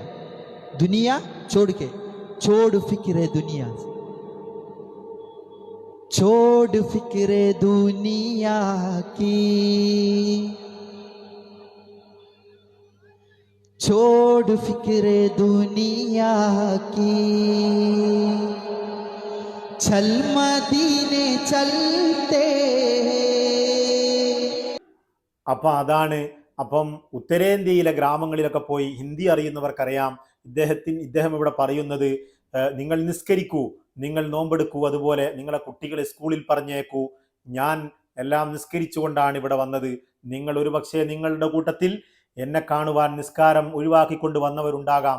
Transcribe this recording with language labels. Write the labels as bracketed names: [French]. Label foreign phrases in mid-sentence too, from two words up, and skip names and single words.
[Hindi] दुनिया छोड़ के, छोड़ फिक्रे दुनिया, छोड़ फिक्रे दुनिया की, छोड़ फिक्रे दुनिया की, चल मदीने चलते। [Malayalam] അപ്പം അതാണ്. അപ്പം ഉത്തരേന്ത്യയിലെ ഗ്രാമങ്ങളിലൊക്കെ പോയി ഹിന്ദി അറിയുന്നവർക്കറിയാം ഇദ്ദേഹം ഇവിടെ പറയുന്നത്, നിങ്ങൾ നിസ്കരിക്കൂ, നിങ്ങൾ നോമ്പെടുക്കൂ, അതുപോലെ നിങ്ങളെ കുട്ടികളെ സ്കൂളിൽ പറഞ്ഞേക്കൂ. ഞാൻ എല്ലാം നിസ്കരിച്ചുകൊണ്ടാണ് ഇവിടെ വന്നത്. നിങ്ങൾ ഒരുപക്ഷെ നിങ്ങളുടെ കൂട്ടത്തിൽ എന്നെ കാണുവാൻ നിസ്കാരം ഒഴിവാക്കിക്കൊണ്ട് വന്നവരുണ്ടാകാം.